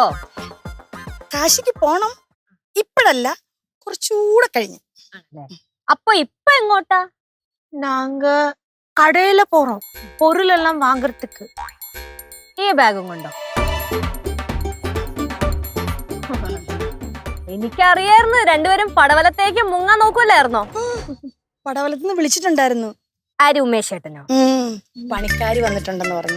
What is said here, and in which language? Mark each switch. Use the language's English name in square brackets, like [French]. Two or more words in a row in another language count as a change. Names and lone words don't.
[Malayalam] കാശിക്ക് പോണം. ഇപ്പഴല്ല, കുറച്ചുകൂടെ കഴിഞ്ഞ്. അപ്പൊ ഇപ്പൊ എങ്ങോട്ടാ? [Tamil] நாங்க கடையில போறோம் பொருள் எல்லாம் வாங்குறதுக்கு. [Malayalam] ഈ ബാഗും കൊണ്ടോ? എനിക്കറിയായിരുന്നു രണ്ടുപേരും പടവലത്തേക്ക് മുങ്ങാൻ നോക്കൂലായിരുന്നോ? പടവലത്തുനിന്ന് വിളിച്ചിട്ടുണ്ടായിരുന്നു. ആര്? ഉമേഷ് ചേട്ടനോ? പണിക്കാരി വന്നിട്ടുണ്ടെന്ന് പറഞ്ഞു.